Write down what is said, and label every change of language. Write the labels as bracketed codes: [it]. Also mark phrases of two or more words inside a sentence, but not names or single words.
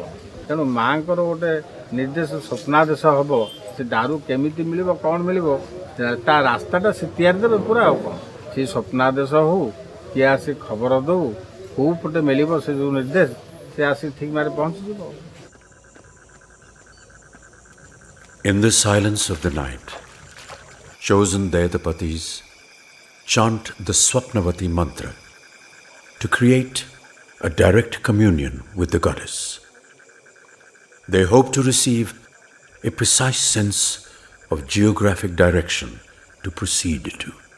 [or] ତେଣୁ ମାଆଙ୍କର ଗୋଟେ ନିର୍ଦ୍ଦେଶ ସ୍ୱପ୍ନାଦେଶ ହେବ, ସେ ଦାରୁ କେମିତି ମିଳିବ, କ'ଣ ମିଳିବ, ତା ରାସ୍ତାଟା ସେ ତିଆରି ଦେବେ ପୁରା। ଆଉ କ'ଣ ସେ ସ୍ୱପ୍ନାଦେଶ ହଉ, କିଏ ଆସି ଖବର ଦେଉ, କେଉଁ ପଟେ ମିଳିବ ସେ ଯେଉଁ ନିର୍ଦ୍ଦେଶ, ସେ ଆସି ଠିକ୍ ମାରେ ପହଞ୍ଚିଯିବ। [en] In the silence of the night, chosen Dayatapatis chant the Swapnavati mantra to create a direct communion with the goddess. They hope to receive a precise sense of geographic direction to proceed to.